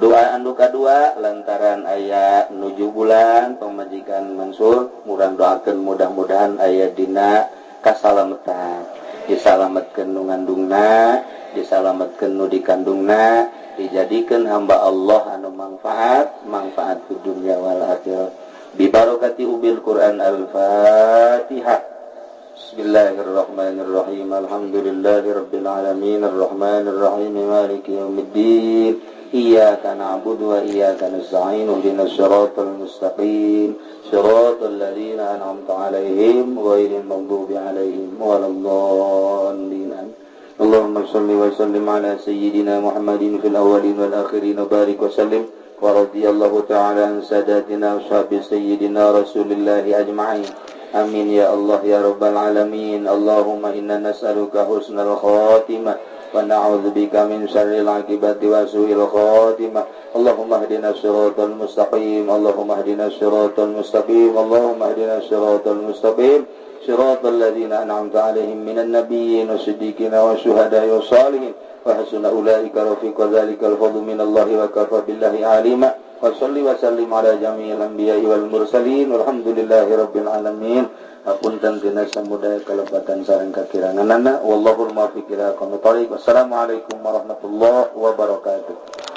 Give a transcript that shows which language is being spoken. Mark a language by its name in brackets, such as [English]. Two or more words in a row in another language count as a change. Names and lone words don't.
[Sundanese] Doa anu kadua lantaran aya nuju bulan pamajikan Mansur, urang doakeun mudah-mudahan aya dina kasalametan. Disalametkeun nu ngandungna, disalametkeun nu dikandungna, dijadikan hamba Allah anu manfaat di dunia [Arabic] والآخرة. ببركة أم القرآن الفاتحة. بسم الله الرحمن الرحيم الحمد لله رب العالمين الرحمن الرحيم مالك يوم الدين. إياك نعبد وإياك نستعين اهدنا الصراط المستقيم صراط الذين أنعمت عليهم غير المغضوب عليهم ولا الضالين. اللهم صل وسلم على سيدنا محمد في الأولين والآخرين وبارك وسلم ورضي الله تعالى عن سادتنا أصحاب سيدنا رسول الله أجمعين. آمين يا الله يا رب العالمين. اللهم إنا نسألك حسن الخاتمة ونعوذ بك من شر العاقبة وسوء الخاتمة. اللهم اهدنا الصراط المستقيم اللهم اهدنا الصراط المستقيم. Allahumma hdina siratal mustaqim. اللهم اهدنا الصراط المستقيم. صراط الذين أنعمت عليهم من النبيين والصديقين والشهداء والصالحين وحسن أولئك رفيقا. ذلك الفضل من الله وكفى بالله عليما. وصل وسلم على جميع الأنبياء والمرسلين والحمد لله رب العالمين. [Sundanese] Hapunten tina samudaya kalebatan sareng kakiranganana [Arabic] والله الموفق إلى أقوم الطريق. والسلام عليكم ورحمة الله وبركاته.